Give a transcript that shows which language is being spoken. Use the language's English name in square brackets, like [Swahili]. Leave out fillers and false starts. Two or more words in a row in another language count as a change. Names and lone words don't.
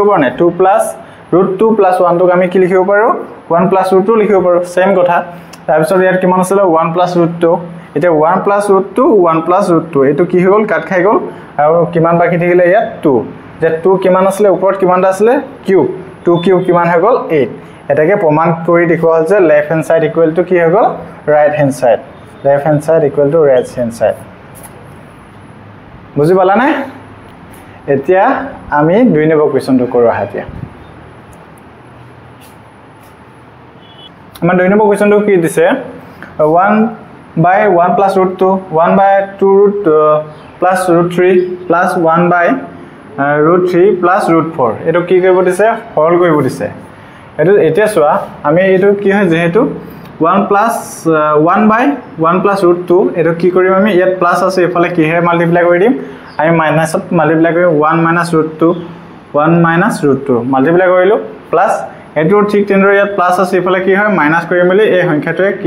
[Assamese] পাৰো না 2 + √2 + 1 টোক আমি কি লিখিব পাৰো 1 + √2 লিখিব পাৰো সেম কথা তাৰ পিছত ইয়াত কিমান আছিল 1 + √2 এটা 1 + √2 1 + √2 এটো কি হল কাট খাই গল আৰু কিমান বাকি থাকিলে ইয়াত 2 যে 2 কিমান আছিল ওপৰত কিমান আছিল কিউব 2 কিউব কিমান হৈ গল 8 এটাকে প্ৰমাণ কৰি দেখুৱা হল যে [English] left hand side equal to [Assamese] কি হৈ গল [English] right hand side left hand side equal to right hand side [Assamese] বুজি পালা নে এতিয়া আমি 2 নম্বৰ কোৱেশ্চনটো কৰো এতিয়া আমাৰ 2 নম্বৰ কোৱেশ্চনটো কি দিছে 1 by 1 + √2 1 by 2 plus √3 plus 1 by √3 plus √4 এটো কি কৰিব দিছে হল কৰিব দিছে এটো এতিয়া চোৱা আমি এটো কি হয় যেহেতু 1 plus 1 by 1 plus √2 এটো কি কৰিম আমি ইয়াত প্লাস আছে এফালে কি হে মাল্টিপ্লাই কৰি দিম আমি মাইনাসত মাল্টিপ্লাই কৰি 1 minus √2 1 minus √2 মাল্টিপ্লাই কৰিলো প্লাস এটো ঠিক তেনেদৰে ইয়াত প্লাস আছে এফালে কি হয় মাইনাস কৰি মিলি এই সংখ্যাটোৱে কি